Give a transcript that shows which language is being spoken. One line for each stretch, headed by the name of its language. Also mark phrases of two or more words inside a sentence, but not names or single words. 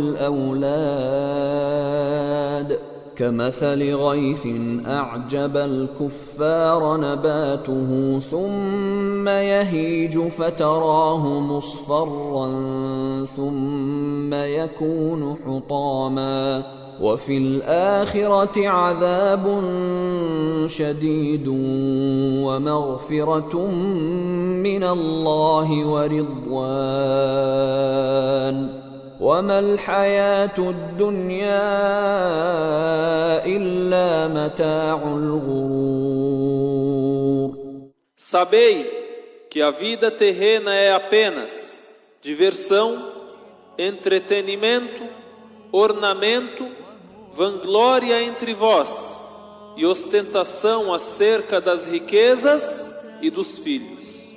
Arabic: والأولاد كمثل غيث أعجب الكفار نباته ثم يهيج فتراه مصفرا ثم يكون حطاما وفي الآخرة عذاب شديد ومغفرة من الله ورضوان وما الحياة الدنيا إلا متاع الغرور.
Portuguese: Sabei que a vida terrena é apenas diversão, entretenimento, ornamento, vanglória entre vós e ostentação acerca das riquezas e dos filhos.